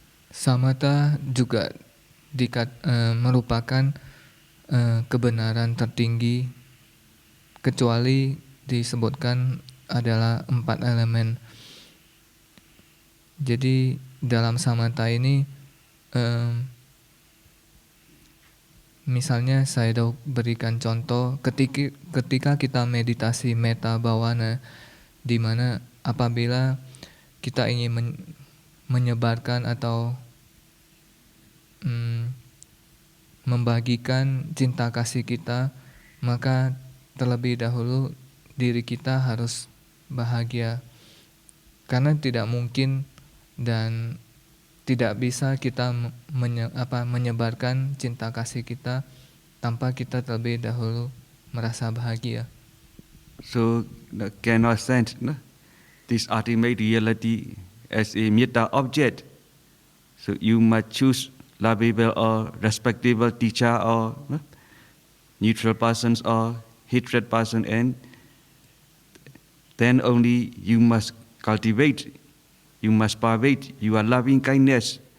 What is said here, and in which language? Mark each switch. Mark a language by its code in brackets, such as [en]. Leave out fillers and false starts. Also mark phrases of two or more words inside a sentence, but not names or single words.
[id] Samatha juga merupakan kebenaran tertinggi, kecuali disebutkan adalah 4 elemen. Jadi dalam samatha ini misalnya saya berikan contoh ketika kita meditasi [pi] metta bhavana, [id] di mana apabila kita ingin menyebarkan atau membagikan cinta kasih kita, maka terlebih dahulu diri kita harus bahagia. Karena tidak mungkin dan tidak bisa kita menyebarkan cinta kasih kita tanpa kita terlebih dahulu merasa bahagia. [en] So cannot sense this ultimate reality as a metta object. So you must choose lovable or respectable teacher or neutral persons or hatred person, and then only you must cultivate, you must pervade your loving kindness.